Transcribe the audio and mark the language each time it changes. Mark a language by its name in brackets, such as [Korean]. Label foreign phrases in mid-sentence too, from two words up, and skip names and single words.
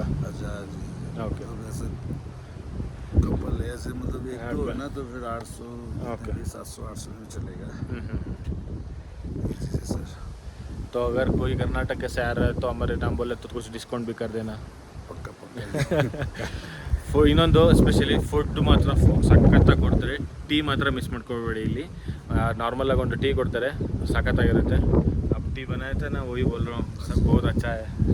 [Hindi] अच्छा जी ओके वैसे कपल ऐसे मतलब एक दो है ना तो फिर 800 700-800 में चलेगा ये चीज़ है सर। तो अगर कोई कर्नाटक से आ रहा है तो हमारे नाम बोले तो कुछ डिस्काउंट भी कर देना। पक्का [Kannada] ಇನ್ನೊಂದು [English] specially food [Kannada] ಮಾತ್ರ ಸಖತ್ತಾಗಿ ಕೊಡ್ತಾರೆ. ಟೀ ಮಾತ್ರ ಮಿಸ್ ಮಾಡ್ಕೊಬೇಡಿ. ಇಲ್ಲಿ ನಾರ್ಮಲಾಗಿ ಒಂದು ಟೀ ಕೊಡ್ತಾರೆ, ಸಖತ್ತಾಗಿರುತ್ತೆ. [Hindi] अब टी बनाए थे ना, वही बोल रहा हूँ, सब बहुत अच्छा है.